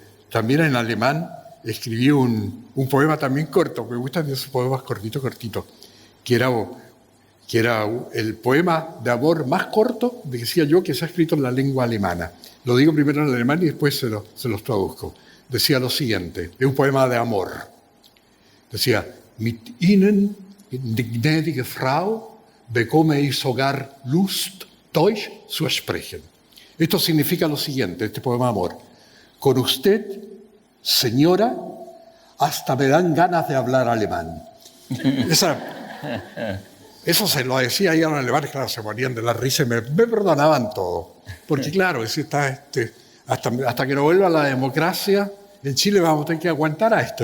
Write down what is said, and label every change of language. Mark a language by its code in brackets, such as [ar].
[es] También en alemán escribí un poema también corto, me gustan esos poemas cortitos, que era el poema de amor más corto, decía yo, que se ha escrito en la lengua alemana. Lo digo primero en alemán y después se los traduzco. Decía lo siguiente, es un poema de amor. Decía, [de] mit Ihnen, die gnädige Frau, bekomme ich sogar Lust, Deutsch zu sprechen. [es] Esto significa lo siguiente, este poema de amor. Con usted, señora, hasta me dan ganas de hablar alemán. Eso se lo decía ahí a los alemanes, claro, se morían de la risa y me perdonaban todo. Porque claro, hasta que no vuelva la democracia, en Chile vamos a tener que aguantar a esto.